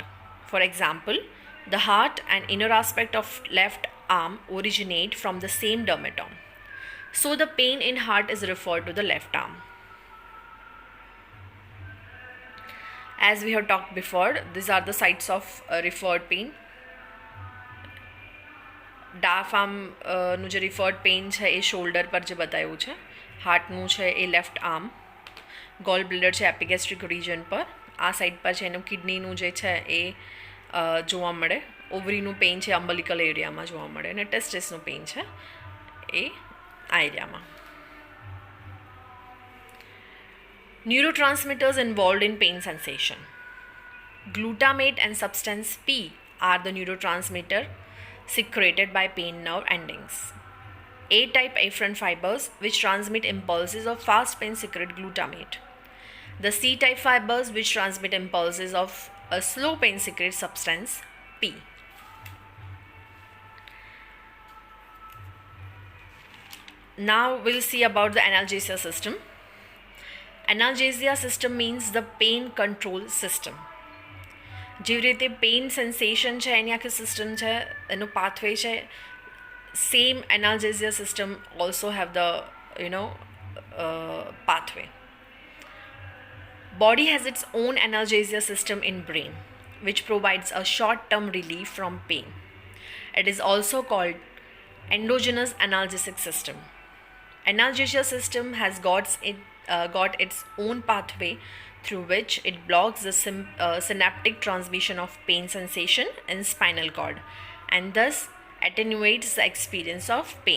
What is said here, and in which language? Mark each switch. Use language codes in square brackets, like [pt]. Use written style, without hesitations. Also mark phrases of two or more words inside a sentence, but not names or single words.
[en] For example, the heart and inner aspect of left arm originate from the same dermatome. So the pain in heart is referred to the left arm. As we have talked before, these are the sites of referred pain. [gu] ડાયાફાર્મનું જે [en] referred pain [gu] છે એ શોલ્ડર પર જે બતાવ્યું છે, હાર્ટનું છે એ [en] left arm, gall bladder [gu] છે [en] epigastric region [gu] પર, આ સાઈડ પર છે એનું કિડનીનું જે છે એ જોવા મળે, ઓવરીનું પેઇન છે [en] umbilical area [gu] જોવા મળે, અને ટેસ્ટિસનું પેઇન છે એ આ એરિયામાં. [en] Neurotransmitters involved in pain sensation. Glutamate and substance P are the neurotransmitter secreted by pain nerve endings. A-type afferent fibers which transmit impulses of fast pain secrete glutamate. The C-type fibers which transmit impulses of a slow pain secrete substance P. Now we'll see about the analgesia system. Analgesia system means the pain control system. [gu] જેવી રીતે [en] pain sensation [gu] છે એની આખી સિસ્ટમ છે, એનું પાથવે છે, [en] same analgesia system also have the pathway. Body has its own analgesia system in brain, which provides a short-term relief from pain. It is also called endogenous analgesic system. Analgesia system has got its own pathway through which it blocks the synaptic transmission of pain sensation in spinal cord and thus attenuates the experience of pain.